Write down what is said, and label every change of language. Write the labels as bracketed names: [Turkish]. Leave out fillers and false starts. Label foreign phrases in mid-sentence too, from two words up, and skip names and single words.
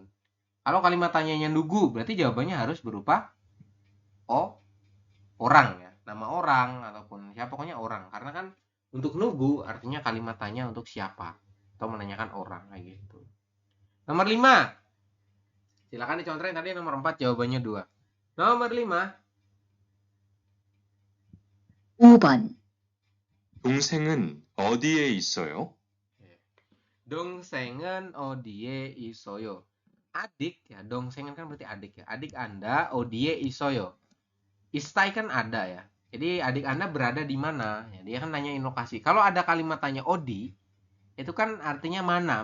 [Indonesian] Kalau kalimat tanyanya nugu, berarti jawabannya harus berupa orang ya, nama orang ataupun siapa, pokoknya orang. Karena kan untuk nugu artinya kalimat tanya untuk siapa atau menanyakan orang kayak gitu. Nomor 5. Silakan dicontreng, tadi nomor 4 jawabannya 2. Nomor 5. [Korean] 5번. 동생은 어디에 있어요? 동생은 어디 있어요. [Indonesian] Adik ya, dongsengen kan berarti adik ya. Adik Anda [Korean] 어디 있어요. [Indonesian] Istai kan ada ya. Jadi adik Anda berada di mana? Ya, dia kan nanyain lokasi. Kalau ada kalimat tanya odi, itu kan artinya mana?